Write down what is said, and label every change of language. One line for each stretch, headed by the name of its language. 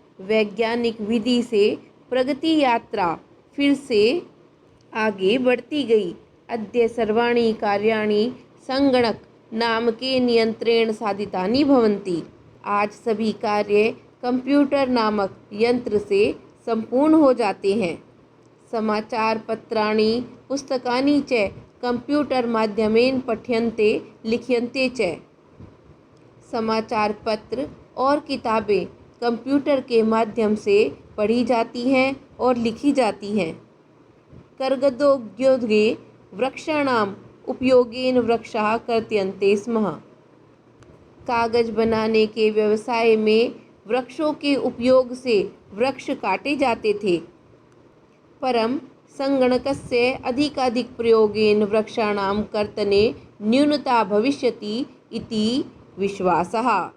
Hindi: वैज्ञानिक विधि से प्रगति यात्रा फिर से आगे बढ़ती गई।
Sanskrit: अद्य सर्वाणि कार्याणि संगणक नामके नियंत्रेण साधितानि भवन्ति।
Hindi: आज सभी कार्य कंप्यूटर नामक यंत्र से संपूर्ण हो जाते हैं।
Sanskrit: समाचार पत्राणि पुस्तकानि च कंप्यूटर माध्यमेन पठ्यन्ते लिख्यन्ते च।
Hindi: समाचार पत्र और किताबें कंप्यूटर के माध्यम से पढ़ी जाती हैं और लिखी जाती हैं।
Sanskrit: कर्गदोद्योगे वृक्षाणाम उपयोगेन वृक्षाः कर्त्यन्ते स्म।
Hindi: कागज बनाने के व्यवसाय में वृक्षों के उपयोग से वृक्ष काटे जाते थे।
Sanskrit: परम संगणकस्य अधिकाधिक प्रयोगेन वृक्षाणां कर्तने न्यूनता भविष्यति इति विश्वासः।